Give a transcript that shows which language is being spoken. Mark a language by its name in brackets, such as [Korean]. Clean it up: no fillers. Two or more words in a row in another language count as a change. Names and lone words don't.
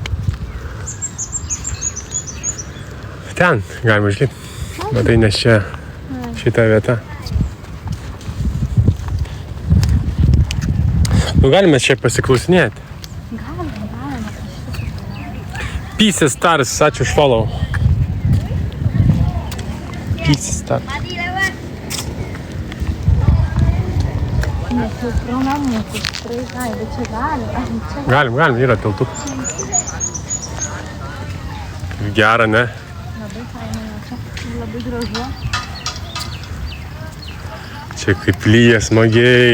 [Lithuanian] Ten galima išlipti. Matai, nes čia šita vieta. Nu, galime čia pasiklausinėti. Galima. Peace Stars, ačiū už follow. Peace Stars. Nes jau pro namus, tikrai gali, bet čia galima. Galim, yra tiltų. Gera, ne? Labai faina, čia labai gražu. Čia kaip lyja smagiai.